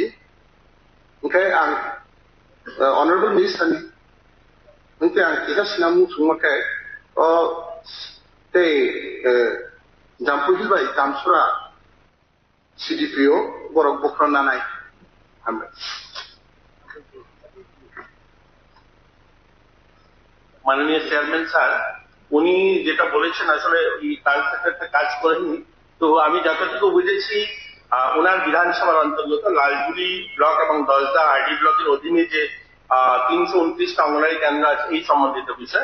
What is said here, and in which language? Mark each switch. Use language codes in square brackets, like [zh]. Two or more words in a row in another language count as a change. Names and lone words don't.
[trp] ओंखाय आं अनरेबल मिनिस्टारनि ओंखाय आं किसा सिनामु समाखाय जाम्पुहिलबाय दामसुरा सिडिपिअ बरक बख्रानानाय हामबाय। [bn] মাননীয় [en] chairman sir, [bn] উনি যেটা বলেছেন আসলে এই ট্রান্সলেটরটা কাজ করেনি। তো আমি যতটুকু বুঝেছি ওনার বিধানসভার অন্তর্গত লালজুড়ি ব্লক এবং দলদা আরডি ব্লকের অধীনে যে 329টা অঙ্গনওয়াড়ি কেন্দ্র আছে এই সম্বন্ধিত বিষয়।